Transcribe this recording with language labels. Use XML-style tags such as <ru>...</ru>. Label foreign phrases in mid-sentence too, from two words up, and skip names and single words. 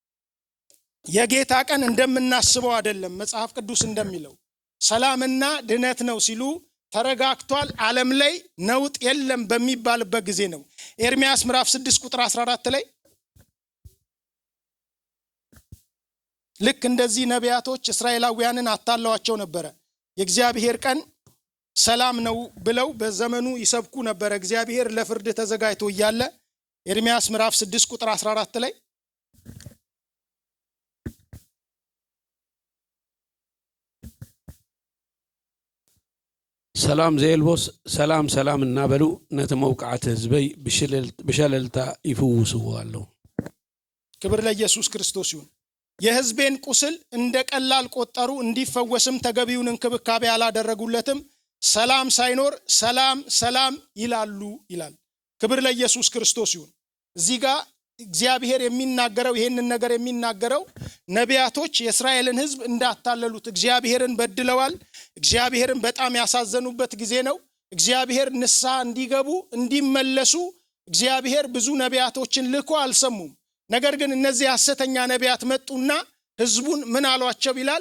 <am>የጌታ ቀን እንደምናስበው አይደለም። መጽሐፍ ቅዱስ እንደሚለው ሰላምና ድነት ነው ሲሉ ተረጋግቷል፣ ዓለም ላይ ነውጥ የለም በሚባልበት ጊዜ ነው። ኤርምያስ ምዕራፍ 6 ቁጥር 14 ላይ ልክ እንደዚህ ነቢያቶች እስራኤላውያንን አታለዋቸው ነበረ። የእግዚአብሔር ቀን ሰላም ነው ብለው በዘመኑ ይሰብኩ ነበረ። እግዚአብሔር ለፍርድ ተዘጋጅቶ እያለ ኤርምያስ ምዕራፍ 6 ቁጥር 14 ላይ</am> <ti>ሰላም ዘየልቦስ ሰላም ሰላም እናበሉ ነቲ መውቃዕቲ ህዝበይ ብሸለልታ ይፍውስዎ አለው።</ti> <am>ክብር ለኢየሱስ ክርስቶስ ይሁን። የህዝቤን ቁስል እንደ ቀላል ቆጠሩ፣ እንዲፈወስም ተገቢውን እንክብካቤ አላደረጉለትም። ሰላም ሳይኖር ሰላም ሰላም ይላሉ ይላል። ክብር ለኢየሱስ ክርስቶስ ይሁን። እዚህ ጋር እግዚአብሔር የሚናገረው ይሄንን ነገር የሚናገረው ነቢያቶች የእስራኤልን ህዝብ እንዳታለሉት፣ እግዚአብሔርን በድለዋል፣ እግዚአብሔርን በጣም ያሳዘኑበት ጊዜ ነው። እግዚአብሔር ንስሐ እንዲገቡ እንዲመለሱ እግዚአብሔር ብዙ ነቢያቶችን ልኮ አልሰሙም። ነገር ግን እነዚህ ሐሰተኛ ነቢያት መጡና ህዝቡን ምን አሏቸው ይላል?</am>